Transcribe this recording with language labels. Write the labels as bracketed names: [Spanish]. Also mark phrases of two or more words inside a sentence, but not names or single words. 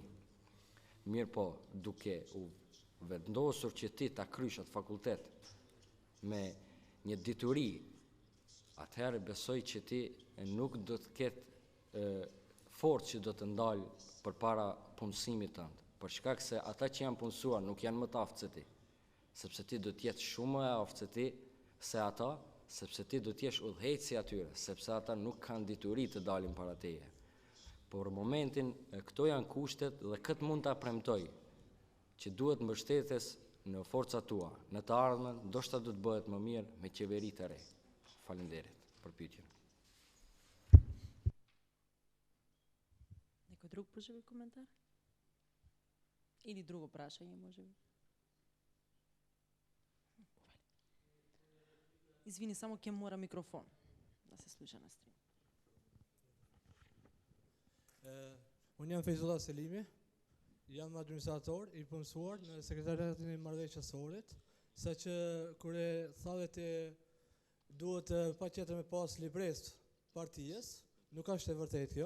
[Albanian] Mirë po, duke u vendosur që ti ta krysh atë fakultet me një dituri, atëherë besoj që ti nuk do të ketë forcë që do të ndalë përpara punësimit tënd, për shkak se ata që janë punësuar nuk janë më të aftë se ti, sepse ti do të jetë shumë më e aftë se ti se ata, sepse ti do të jesh udhëheqësi atyre, sepse ata nuk kanë dituri të dalin para teje. Por momentin këto janë kushtet dhe këtë mund ta premtoj që duhet mbështetes në forcat tua, në të ardhmen ndoshta do të bëhet më mirë me qeveri të re. Faleminderit për pyetjen. [Macedonian] Некој друг пожелал коментар? Или друго прашање, може би? Извини, само ќе мора микрофон да се слуша на стрим. [Albanian] Unë jam Fejzullah Selimi, jam administrator I punësuar në sekretariatin e marrëveshjes sorit, saqë kur e thavet duhet patjetër me pas libresë partijes, nuk është e vërtetë kjo.